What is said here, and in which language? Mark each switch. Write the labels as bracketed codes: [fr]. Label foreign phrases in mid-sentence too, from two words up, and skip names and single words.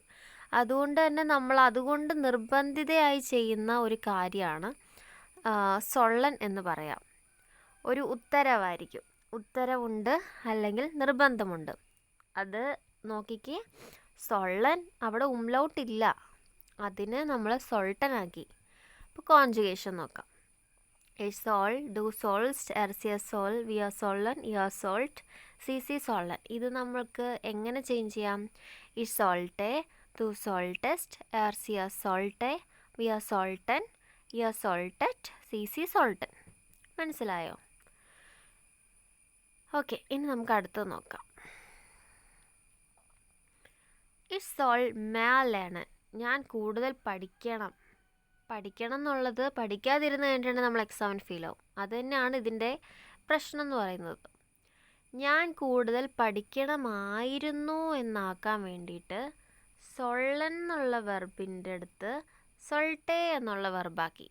[ml] അതുകൊണ്ട് തന്നെ നമ്മൾ അതുകൊണ്ട് നിർബന്ധിതയായി ചെയ്യുന്ന ഒരു കാര്യമാണ് സൊള്ളൻ എന്ന് പറയാം. ഒരു ഉത്തരവായിരിക്കും. ഉത്തരവുണ്ട് അല്ലെങ്കിൽ നിർബന്ധമുണ്ട്. അത് നോക്കിക്കേ, സൊള്ളൻ അവിടെ ഉംലൗട്ട് ഇല്ല. അതിന് നമ്മൾ സൊൾട്ടനാക്കി. അപ്പോൾ കോൺജുഗേഷൻ നോക്കാം. [de] Ich soll, du sollst, er sie soll, wir sollen, ihr sollt, sie sollen. [ml] ഇത് നമ്മൾക്ക് എങ്ങനെ ചേഞ്ച് ചെയ്യാം? [de] Ich sollte, du solltest, er sie sollte, wir sollten, ihr solltet, sie sollten. [ml] മനസ്സിലായോ? ഓക്കെ, ഇനി നമുക്ക് അടുത്തത് നോക്കാം. [de] Ich soll mehr lernen. [ml] ഞാൻ കൂടുതൽ പഠിക്കണം എന്നുള്ളത് പഠിക്കാതിരുന്ന് കഴിഞ്ഞിട്ടുണ്ടെങ്കിൽ നമ്മൾ [en] exam fail [ml] ആവും. അത് തന്നെയാണ് ഇതിൻ്റെ പ്രശ്നം എന്ന് പറയുന്നത്. ഞാൻ കൂടുതൽ പഠിക്കണമായിരുന്നു എന്നാക്കാൻ വേണ്ടിയിട്ട് സൊള്ളൻ എന്നുള്ള വെർബിൻ്റെ അടുത്ത് സൊൾട്ടേ എന്നുള്ള വെർബാക്കി.